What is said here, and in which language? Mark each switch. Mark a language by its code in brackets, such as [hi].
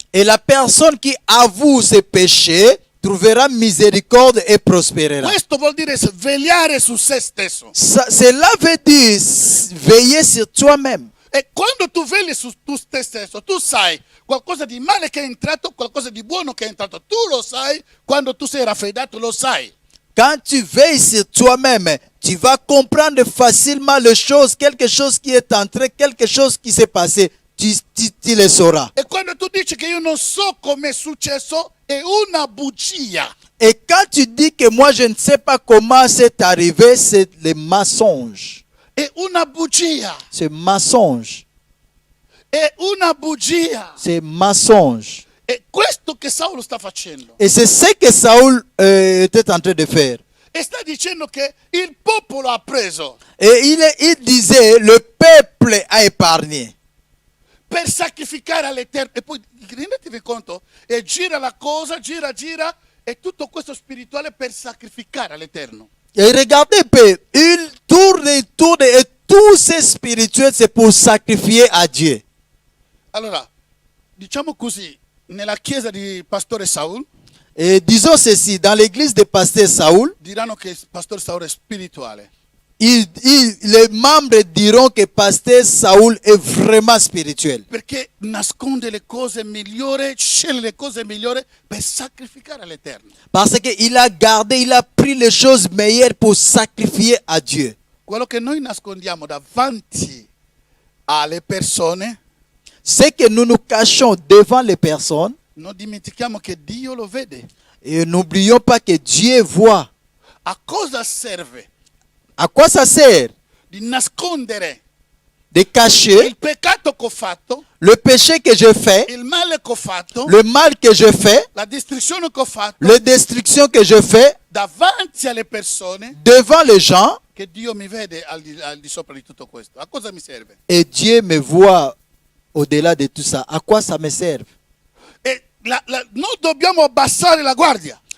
[fr] Et la personne qui avoue ses péchés trouvera miséricorde et prospérera. [it] Questo vuol dire svegliare su se stesso. [fr] Cela veut dire veiller sur toi-même. [it] E quando tu vegli su te stesso, tu sai qualcosa di male che è entrato, qualcosa di buono che è entrato. Tu lo sai, quando tu sei raffreddato lo sai. [fr] Quand tu veilles sur toi-même, tu vas comprendre facilement les choses, quelque chose qui est entré, quelque chose qui s'est passé. Tu le sauras. [it] E quando tu dici che io non so come è successo, è una bugia. [fr] Et quand tu dis que moi je ne sais pas comment c'est arrivé, c'est le mensonge. [it] È una bugia. [fr] C'est mensonge. [it] È una bugia. [fr] C'est mensonge. [it] È questo che Saulo sta facendo. [fr] Et c'est ce que Saoul était en train de faire. [it] E sta dicendo che il popolo ha preso [fr] Et il disait, le peuple a épargné. [it] per sacrificare all'Eterno. E poi rendetevi conto, e gira la cosa, gira, e tutto questo spirituale per sacrificare all'Eterno. [fr] Et regardez un peu, il tourne, et tout ce spirituel, c'est pour sacrifier à Dieu. [it] Allora, diciamo così, nella chiesa di Pastore Saul, [fr] Et disons ceci, dans l'église de pasteur Saoul, [it] diranno che Pastore Saul è spirituale. [fr] les membres diront que pasteur Saoul est vraiment spirituel. [it] Perché nasconde le cose migliori, sceglie le cose migliori per sacrificare all'Eterno. [fr] Parce qu'il a gardé, il a pris les choses meilleures pour sacrifier à Dieu. [it] Quello che noi nascondiamo davanti alle persone, [fr] Ce que nous nous cachons devant les personnes, [it] non dimentichiamo che Dio lo vede. [fr] et n'oublions pas que Dieu voit. [it] A cosa serve [fr] À quoi ça sert [it] di nascondere [fr] de cacher [it] il peccato che ho fatto, [fr] le péché que je fais, [it] il male che ho fatto, [fr] le mal que je fais, [it] la distruzione che ho fatto [fr] la destruction que je fais [it] davanti alle persone, [fr] devant les gens, [it] che Dio mi vede al di sopra di tutto questo? A cosa mi serve? [fr] et Dieu me voit au-delà de tout ça. À quoi ça me sert? [it] E noi dobbiamo abbassare la guardia.